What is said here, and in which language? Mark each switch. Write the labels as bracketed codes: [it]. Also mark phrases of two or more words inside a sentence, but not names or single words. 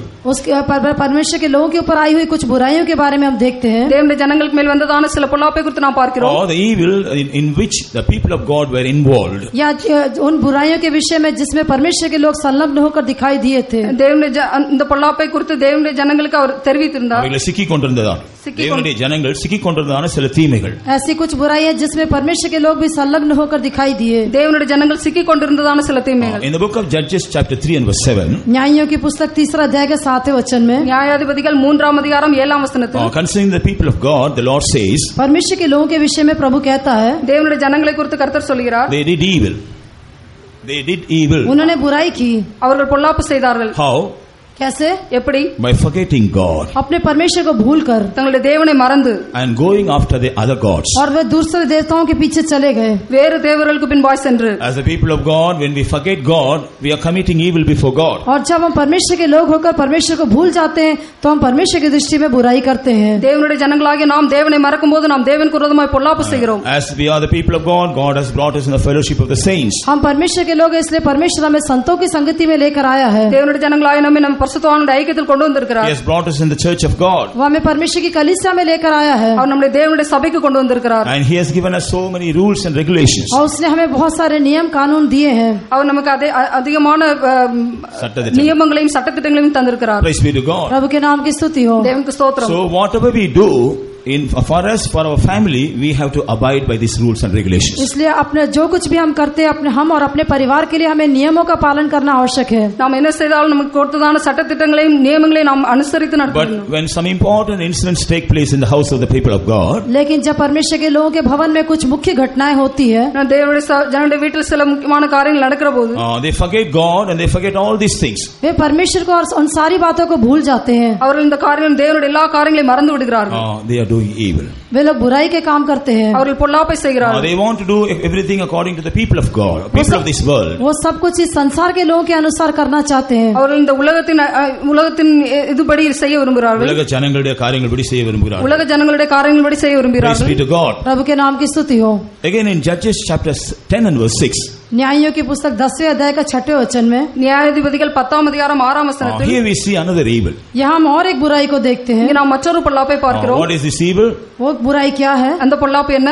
[hi] उसके परमेश्वर के लोगों के ऊपर आई हुई कुछ बुराइयों के बारे में हम देखते हैं. [ta] தேவனுடைய ஜனங்களுக்கு மேல் வந்ததான சில பொல்லாப்பை குறித்து நாம் பார்க்கிறோம். [en] Or the evil in which the people of God were involved. [hi] या उन बुराइयों के विषय में जिसमें परमेश्वर के लोग संलग्न होकर दिखाई दिए थे. [ta] தேவனுடைய இந்த பொல்லாப்பை குறித்து தேவனுடைய ஜனங்களுக்கு அவர் தெரிவித்திருந்தார். அவர்கள் சிக்கிக் கொண்டிருந்ததால் தேவனுடைய ஜனங்கள் சிக்கிக் கொண்டிருந்ததான சில தீமைகள். [hi] ऐसी कुछ बुराइयां जिसमें परमेश्वर के लोग भी संलग्न होकर दिखाई दिए. [ta] தேவனுடைய ஜனங்கள் சிக்கிக் கொண்டிருந்ததான சில தீமைகள். [en] In the book of Judges chapter 3 and verse 7. [hi] न्यायों की पुस्तक 3 अध्याय के 7वें वचन में. [ta] न्यायाधिपतिகள் 3 அதிகாரம் 7 वचனத்தில். [en] Concerning the people of God, the Lord says. [hi] परमेश्वर के लोगों के विषय में प्रभु कहता है. [ta] தேவனுடைய ஜனங்களை குறித்து கர்த்தர் சொல்கிறார். [en] They did evil. They did evil. [hi] उन्होंने बुराई की. [ta] அவர்கள் பொல்லாப்பு செய்தார்கள். [en] How? [hi] कैसे? [ta] எப்படி? [en] By forgetting God. [hi] अपने परमेश्वर को भूलकर. [ta] தங்களுடைய தேவனை மறந்து. [en] And going after the other gods. [hi] और वे दूसरे देवताओं के पीछे चले गए. [ta] வேறு தேவர்களுக்கு பின்பாய் சென்று. [en] As the people of God, when we forget God, we are committing evil before God. [hi] और जब हम परमेश्वर के लोग होकर परमेश्वर को भूल जाते हैं तो हम परमेश्वर की दृष्टि में बुराई करते हैं. [ta] தேவனுடைய ஜனங்களாகிய நாம் தேவனை மறக்கும்போது நாம் தேவனுக்கு விரோதமாய் பொல்லாப்பு செய்கிறோம். [en] As we are the people of God, God has brought us in the fellowship of the saints. [hi] हम परमेश्वर के लोग हैं इसलिए परमेश्वर हमें संतों की संगति में लेकर आया है. [ta] தேவனுடைய ஜனங்களாகிய நம்மை நம் பரிசுத்தவான்களுடைய ஐக்கியத்தில் கொண்டு வந்திருக்கிறார். [en] He has brought us in the church of God. [hi] वो हमें परमेश्वर की कलीसिया में लेकर आया है. [ta] அவர் நம்முடைய தேவனுடைய சபைக்கு கொண்டு வந்திருக்கிறார். [en] And he has given us so many rules and regulations. [hi] और उसने हमें बहुत सारे नियम कानून दिए हैं. [ta] அவர் நமக்கு அதிகமான நியமங்களையும் சட்டதிட்டங்களையும் தந்திருக்கிறார். [en] Praise be to God. [hi] प्रभु के नाम की स्तुति हो. [ta] தேவனுக்கு ஸ்தோத்திரம். [en] So whatever we do for us, for our family, we have to abide by these rules and regulations. [hi] इसलिए अपने जो कुछ भी हम करते हैं अपने हम और अपने परिवार के लिए हमें नियमों का पालन करना आवश्यक है. [ta] நாம் என்ன செய்தாலும் நமக்கு கொடுத்ததான சட்டதிட்டங்களையும் நியமங்களையும் நாம் அனுசரித்து நடக்க வேண்டும். [en] But when some important incidents take place in the house of the people of God, [hi] लेकिन जब परमेश्वर के लोगों के भवन में कुछ मुख्य घटनाएं होती है, [ta] தேவனுடைய ஜனங்களுடைய வீட்டில் சில முக்கியமான காரியங்கள் நடக்கிற போது [en] they forget God and they forget all these things. [hi] वे परमेश्वर को और उन सारी बातों को भूल जाते हैं. [ta] அவர்கள் இந்த காரியம் தேவனுடைய எல்லா காரியங்களையும் மறந்து விடுகிறார்கள். [en] They are doing evil. [hi] वे लोग बुराई के काम करते हैं. [ta] அவர்கள் பொல்லாப்பை செய்கிறார்கள். [en] They want to do everything according to the people of God, people of this world. [hi] वो सब कुछ इस संसार के लोगों के अनुसार करना चाहते हैं. [ta] அவர்கள் இந்த உலகத்தின் இதுபடி செய்ய விரும்புகிறார்கள். உலக ஜனங்களுடைய காரியங்கள்படி செய்ய விரும்புகிறார்கள். உலக ஜனங்களுடைய காரியங்கள்படி செய்ய விரும்புகிறார்கள். [en] Praise be to God. [hi] प्रभु के नाम की स्तुति हो. [en] Again in Judges chapter 10 and verse 6. [hi] न्यायों की पुस्तक 10वें अध्याय का 6वें वचन में. [ta] न्यायाधिपतिகள் 10 அதிகாரம் 6 वचனத்தில். [en] Here we see another evil. [hi] यहाँ हम और एक बुराई को देखते हैं. [ta] இங்க நாம் மற்றொரு பொல்லாப்பை பார்க்கிறோம். [en] What is this evil? [hi] वो बुराई क्या है? [ta] அந்த பொல்லாப்பு என்ன?